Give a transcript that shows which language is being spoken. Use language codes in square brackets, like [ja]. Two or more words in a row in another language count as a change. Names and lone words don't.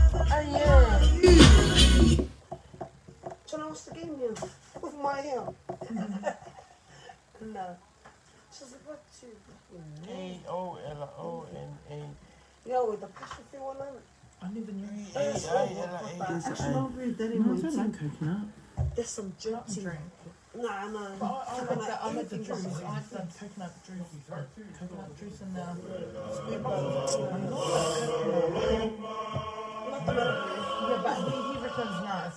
[en] So now what's the game here? With my hair. No. She's about to. K-O-L-O-N-A. Yo, with the passion thing on it. I never knew. Actually, not really that in my team. coconut. There's some dirty. Drink. Nah, no. I like the juice. I like the coconut juice. Coconut juice and yeah, but he reckons not.